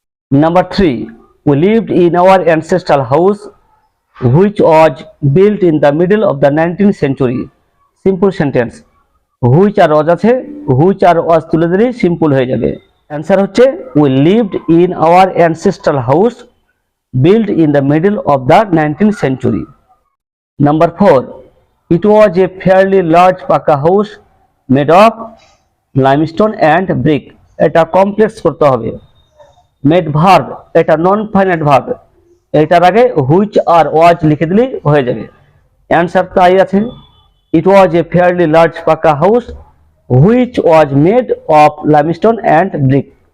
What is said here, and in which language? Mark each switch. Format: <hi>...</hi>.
<en>Number 3 we lived in our ancestral house which was built in the middle of the 19th century, simple sentence.</en> <bn>Which are ওয়াজ আছে, which are ওয়াজ তুলে দিলেই simple হয়ে যাবে। Answer হচ্ছে</bn> <en>We lived in our ancestral house built in the middle of the 19th century. Number 4 it was a fairly large pucca house made of limestone and brick,</en> <bn>এটা complex করতে হবে। Made verb এটা non finite verb, এটার আগে which are ওয়াজ লিখে দিলেই হয়ে যাবে। অ্যান্সার তাই আছে,</bn> <en>It was a fairly large pucca house which was made of limestone and brick.</en>